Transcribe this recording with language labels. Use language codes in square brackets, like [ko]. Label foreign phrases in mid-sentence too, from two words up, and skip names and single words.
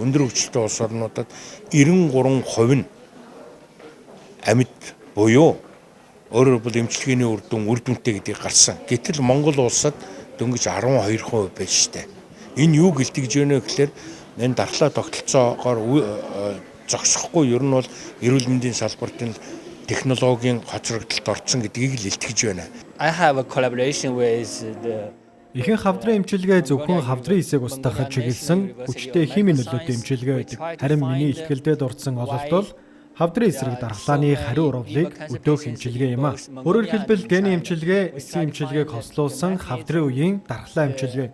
[mn] Өндөр хөгжилтэй улс орнуудад 93% нь амьд буюу өөрөөр хэлбэл эмчилгээний үр дүнтэй гэдгийг гарсан. Гэтэл Монгол улсад дөнгөж 12% байж штэ. Энэ юу гэлтгэж байна вэ гэхээр энэ дархлаа тогтолцоогоор зогсохгүй ер нь бол эрүүл мэндийн салбартын технологийн хоцрогдолд орсон гэдгийг л илтгэж байна. [en] I have a collaboration with the [mn] Ихэнх хавдрын эмчилгээ зөвхөн хавдрын эсийг устгахад чиглэсэн хүчтэй химийн нөлөөтэй эмчилгээ байдаг. Харин миний ихтгэлдээ дурдсан ололт бол хавдрын эсрэг дархлааны хариу урвалыг өдөөх эмчилгээ юм а. Өөрөөр хэлбэл гений эмчилгээ, эсийн эмчилгээг хослуулсан хавдрын үеийн дархлаа эмчилгээ.